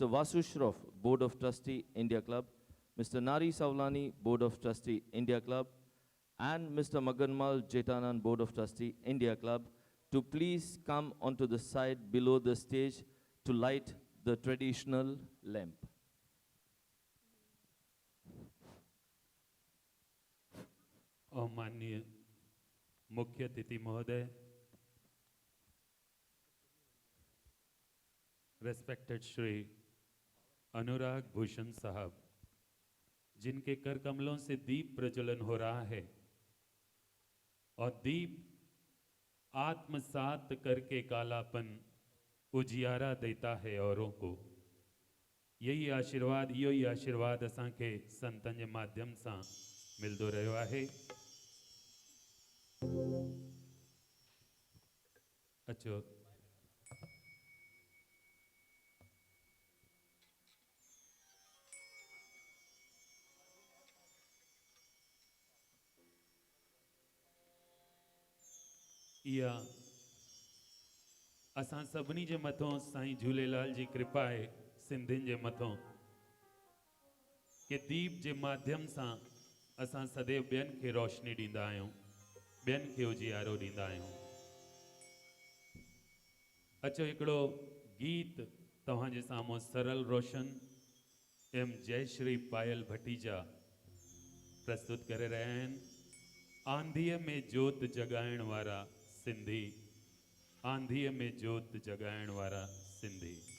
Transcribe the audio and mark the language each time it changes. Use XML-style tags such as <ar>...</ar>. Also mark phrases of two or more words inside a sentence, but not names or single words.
<en>Vasu Shroff, Board of Trustee, India Club, Mr. Nari Savlani, Board of Trustee, India Club, and Mr. Maganmal Jetanan, Board of Trustee, India Club, to please come onto the side below the stage to light the traditional lamp.</en> <hi>और माननीय मुख्य अतिथि महोदय, रेस्पेक्टेड श्री अनुराग भूषण साहब, जिनके कर कमलों से दीप प्रज्वलन हो रहा है और दीप आत्मसात करके कालापन उजियारा देता है औरों को।</hi> <sd>यही आशीर्वाद असांखे संतन जे माध्यम सां मिलदो रहियो आहे। अचो इहा असां सभिनी जे मथों साईं झूलेलाल जी कृपा आहे, सिंधियुनि जे मथों, कि दीप जे माध्यम सां असां सदैव ॿियनि खे रोशनी ॾींदा आहियूं, ॿियनि खे उजियारो ॾींदा आहियूं। अचो हिकिड़ो गीत तव्हांजे साम्हूं सरल रोशन एम जयश्री पायल भटीजा प्रस्तुत करे रहिया आहिनि। आंधीअ में जोत जगाइण वारा सिंधी, आंधीअ में जोत जगाइण वारा सिंधी।</sd>